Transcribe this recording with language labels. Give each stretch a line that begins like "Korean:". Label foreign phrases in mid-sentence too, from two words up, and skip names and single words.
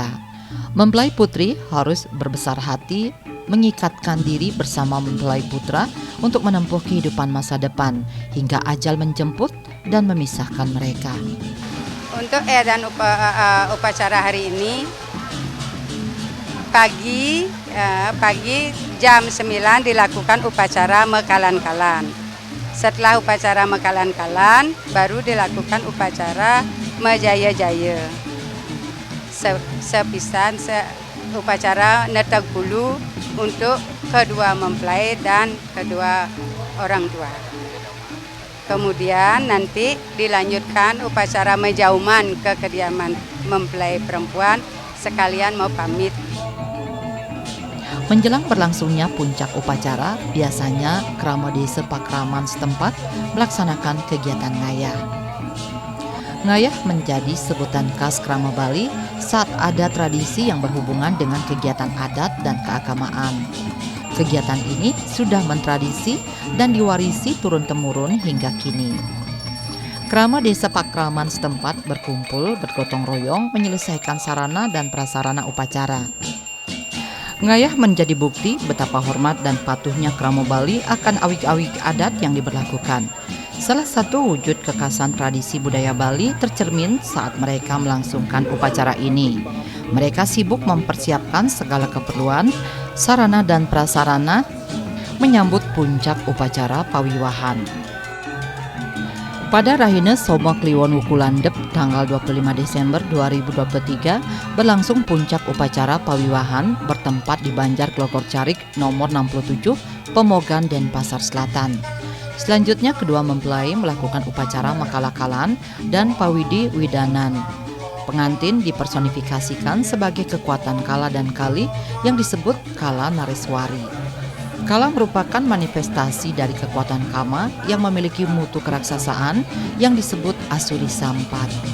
Indonesian: Mempelai putri harus berbesar hati, mengikatkan diri bersama mempelai putra untuk menempuh kehidupan masa depan hingga ajal menjemput dan memisahkan mereka. Untuk dan upacara hari ini pagi jam 9 dilakukan upacara mekalan-kalan. Setelah upacara mekalan-kalan baru dilakukan upacara mejaya-jaya. Sepisan upacara netek bulu untuk kedua mempelai dan kedua orang tua. Kemudian nanti dilanjutkan upacara menjauman ke kediaman mempelai perempuan sekalian mau pamit. Menjelang berlangsungnya puncak upacara, biasanya Krama Desa Pakraman setempat melaksanakan kegiatan ngayah. Ngayah menjadi sebutan khas Krama Bali saat ada tradisi yang berhubungan dengan kegiatan adat dan keagamaan. Kegiatan ini sudah mentradisi dan diwarisi turun-temurun hingga kini. Krama Desa Pakraman setempat berkumpul bergotong royong menyelesaikan sarana dan prasarana upacara. Ngayah menjadi bukti betapa hormat dan patuhnya Krama Bali akan awik-awik adat yang diberlakukan. Salah satu wujud kekhasan tradisi budaya Bali tercermin saat mereka melangsungkan upacara ini. Mereka sibuk mempersiapkan segala keperluan, sarana dan prasarana menyambut puncak upacara pawiwahan. Pada Rahina Soma Kliwon Wukulandep tanggal 25 Desember 2023 berlangsung puncak upacara pawiwahan bertempat di Banjar Glogor Carik nomor 67 Pemogan Denpasar Selatan. Selanjutnya kedua mempelai melakukan upacara makalakalan dan pawidi widanan. Pengantin dipersonifikasikan sebagai kekuatan kala dan kali yang disebut Kala Nareswari. Kala merupakan manifestasi dari kekuatan Kama yang memiliki mutu keraksasaan yang disebut Asuri Sampat.